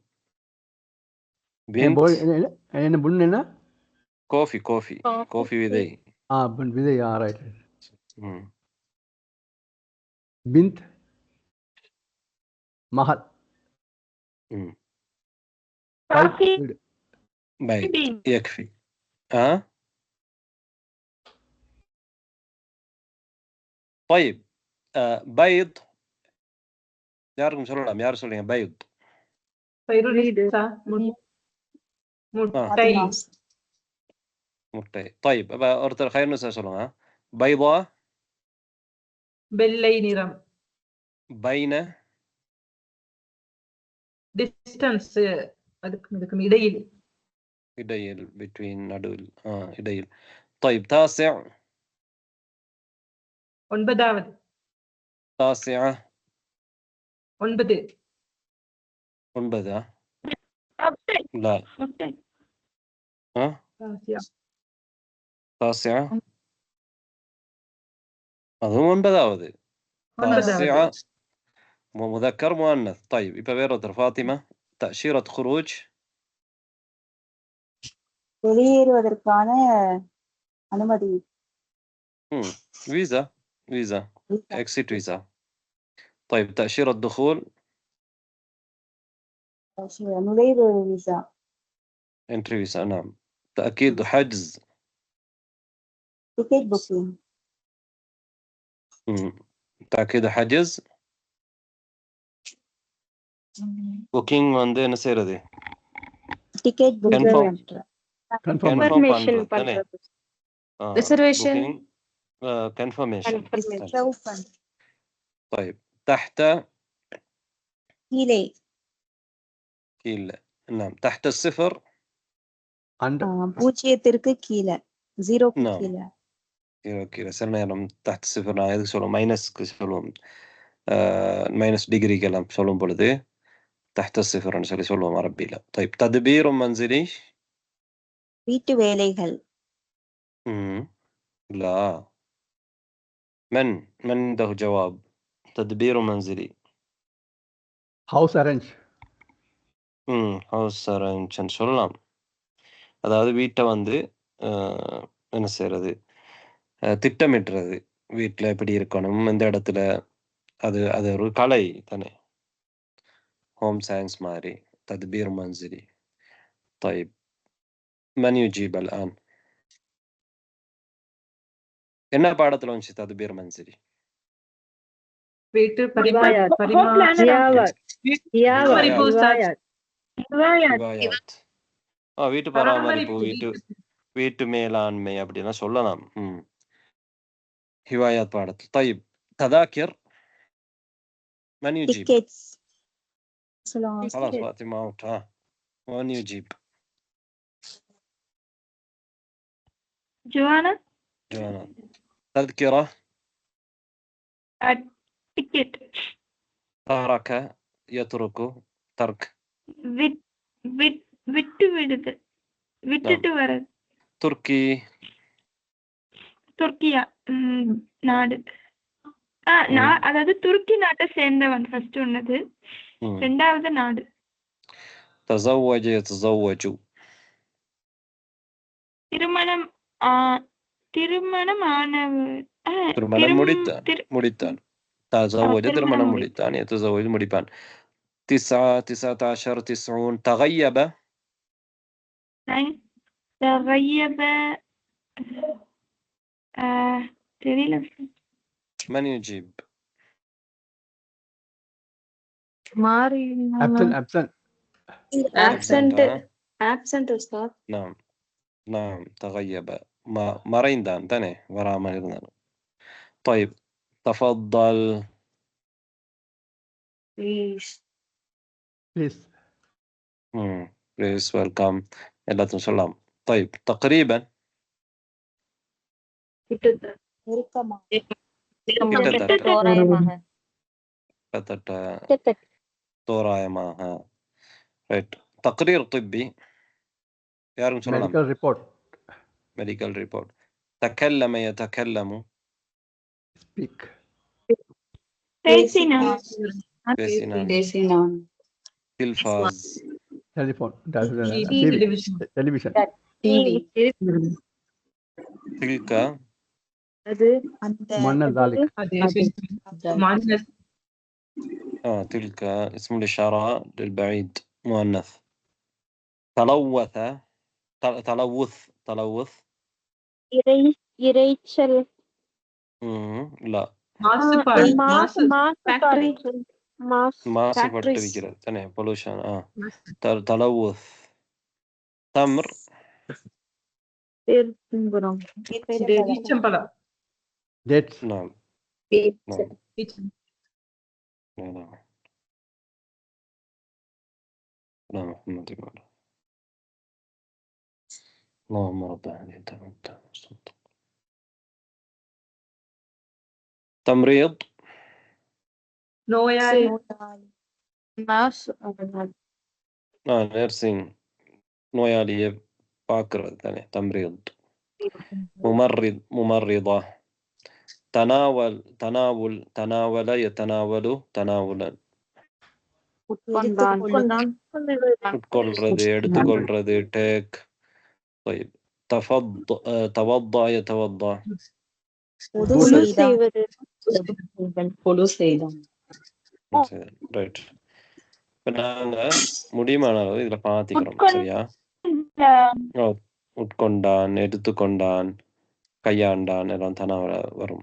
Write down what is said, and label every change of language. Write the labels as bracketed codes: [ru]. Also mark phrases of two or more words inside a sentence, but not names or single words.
[ta] என்ன புன் என்ன கோஃபி கோஃபி கோஃபி விதை. புன் விதை. ரைட். ம். பிந்த் மகள். ம். காஃபி வீடு. பைத் பீன் [ar] يكفي. طيب بيض [ta] யாருக்கும் சொல்லலாம். யார் சொல்றீங்க? பைத் பைருலிசா முட்டை. முட்டை. طيب அப்ப ஒருத்தர் خيرنسا சொல்லுங்க. بيضة வெள்ளை நிறம். [ar] بين [ta] டிஸ்டன்ஸ் அதுக்கும் இடையில். இடையில் between நடுவில். இடையில். [ar] طيب تاسع [ta] ஒன்பதாவது. [ar] تاسعة 9 [ta] ஒன்பதா? முட்டை [ar] لا. [ta] முட்டை تاسعة அதுவும் ஒன்பதாவது. [ar] تاسعة مذكر مؤنث. طيب يبقى [ta] வேறொருத்தர் [ar] فاطمة. تأشيرة خروج [ta] வெளியேறுவதற்கான அனுமதி. [ar] فيزا فيزا exit فيزا. طيب تأشيرة دخول [ta] நுழைவு விசா. [ar] entry فيزا. نعم. تأكيد حجز [ta] டிக்கெட் புக்கிங். [ar] تأكيد حجز. [ta] புக்கிங் வந்து என்ன செய்யறது? டிக்கெட் [en] Confirm. கன்ஃபார்ம் [ta] Confirm பண்றது. [en] Reservation. confirmation. Confirmation. [ar] طيب تحت [ta] கீழே. கீழே. [ar] نعم تحت الصفر. [ta] பூஜ்ஜியத்திற்கு கீழே. ஜீரோக்கு [ar] نعم. [ta] கீழே. கீழே. சில நேரம் [ar] تحت الصفر [ta] நான் எதுக்கு சொல்லுவோம்? மைனஸ்க்கு சொல்லுவோம். மைனஸ் டிகிரிக்கெல்லாம் சொல்லும் பொழுது [ar] تحت الصفر [ta] சொல்லுவோம் அரபியில. [ar] طيب تدبير منزلي [ta] வீட்டு வேலைகள். [ar] لا. من عنده جواب؟ تدبير منزلي. [en] house arrange. house arrange [ta] சொல்லலாம். அதாவது வீட்டை வந்து என்ன செய்யறது? திட்டமிட்டுறது. வீட்டில் எப்படி இருக்கணும், எந்த இடத்துல. அது அது ஒரு கலை தானே. [en] home science [ta] மாதிரி. [ar] تدبير منزلي. طيب من يجيب الآن؟ [ta] என்ன பாடத்துல வந்துச்சு [ar] تدبير منزلي? [ta] வீட்டு ரிவாயாத். வீட்டு பராமரிப்பு, வீட்டு மேலாண்மை அப்படின்னா சொல்லலாம். ஹிவாயாத் பாடத்தில். [ar] طيب تذاكر من يجيب؟ [ta] டிக்கெட்ஸ். [ar] خلاص فاطمة اوت. من يجيب؟ [ta] ஜுவானா [ar] تذكرة. [ta] டிக்கெட். [ar] ترك يترك ترك. [ta] விட்டு விடுது. விட்டுட்டு வர்றது. [ar] تركي [ta] துர்க்கியா நாடு. அதாவது துருக்கி நாட்டை சேர்ந்தவன் ஃபர்ஸ்ட் ஒன்னது, ரெண்டாவது நாடு. [ar] تزوج يتزوج. [ta] திருமணம் திருமணம் ஆனவர். திருமணம் முடித்தான். تزوج திருமணம் முடித்தான். يتزوج முடிப்பான். [ar] 19 90 تغيب. [ta] تغيب தெரியல. [ar] من يجيب؟ [ta] மாறி absent ustad. [ar] نعم تغيب [ta] மறைந்தான் தானே, வராமல் இருந்தான். [ar] طيب تفضل. [en] Please. Please welcome. [ta] எல்லாத்தையும் சொல்லலாம். [ar] طيب تقريبا. [ta] தோராயமாக. ரைட். [ar] تقرير طبي [ta] யாரும் சொல்லலாம். [en] medical report. [ar] تكلم يتكلم. [en] speak. [ta] பேசினான். [ar] تلفاز. [en] telephone. television. [ar] تلك. [ta] அது [ar] من ذلك. تلك اسم الإشارة للبعيد مؤنث. تلوث. تلوث. [ta] இரைச்சல். لا. மாசுபட்டிருக்கிறது தானே, பொல்யூஷன். [ar] تلوث. تمر. [en] dates. [ar] نعم. لا محمد ولا. اللهم رب هذه الدعوة. تمريض. [ta] நோயாளி. நர்சிங். நோயாளியை பார்க்கறது தானே தம்ரீத். [ar] ممرضة. تناول. تناول يتناول تناولا. [ta] உட்கொள்றது, எடுத்துக்கொள்றது. டேக். [ar] طيب توضأ يتوضأ. [ta] ரைட். இப்போ நாங்க முடியுமான அளவு இதுல பாத்திக்கிறோம். சரியா? உட்கொண்டான், எடுத்துக்கொண்டான், கையாண்டான் எல்லாம் தானே வரும்.